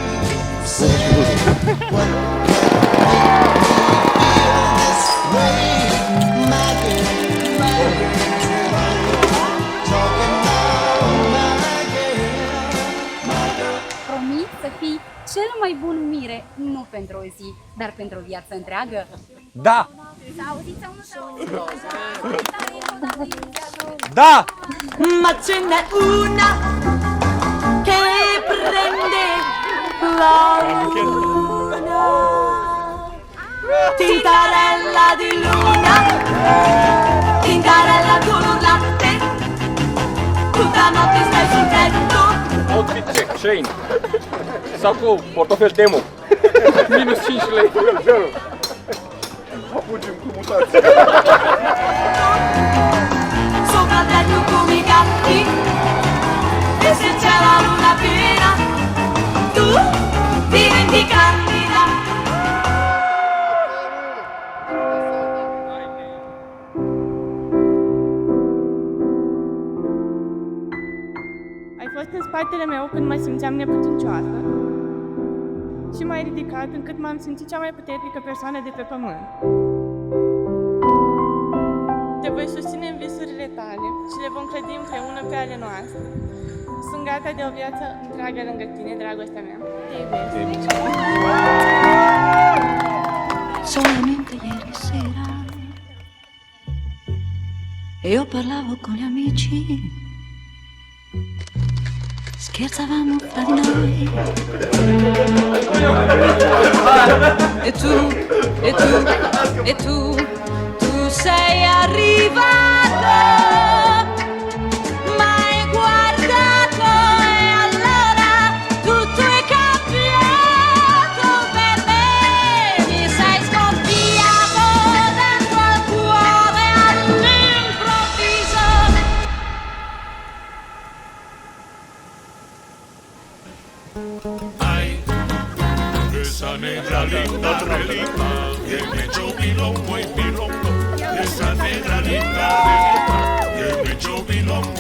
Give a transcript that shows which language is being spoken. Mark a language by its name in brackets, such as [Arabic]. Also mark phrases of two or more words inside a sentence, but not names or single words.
[Romanian] Promit să fii cel mai bun mire, nu pentru o zi, dar pentru o viață întreagă. Da! Da! [Italian] Ma ce n'è una che prende la luna, tintarella di luna, tintarella con un latte, tutta notte stai sul tetto. [English] Outfit check, Shane. [Romanian] Sacou, portofel Temu. Minus 5 lei. Fugim cu mutații. [Italian] Sopra il letto come i gatti, e se c'è la luna piena, tu diventi candida. [Romanian] Ai fost în spatele meu când mă simțeam neputincioasă și m-ai ridicat încât m-am simțit cea mai puternică persoană de pe pământ. Te voi susține în visurile tale și le vom clădi împreună pe ale noastre. Sunt gata de o viață întreagă lângă tine, dragostea mea. Te iubesc. [Italian] Solamente ieri sera io parlavo con gli amici, scherzavamo fra di noi. E tu, e tu, e tu, tu sei arrivato, m'hai guardato e allora tutto è cambiato per me. Mi sei scoppiato dentro al cuore all'improvviso. [Spanish] Esa negra linda, relita, que me echó bilombo y bilombo. Esa negra linda, relita, que me echó bilombo.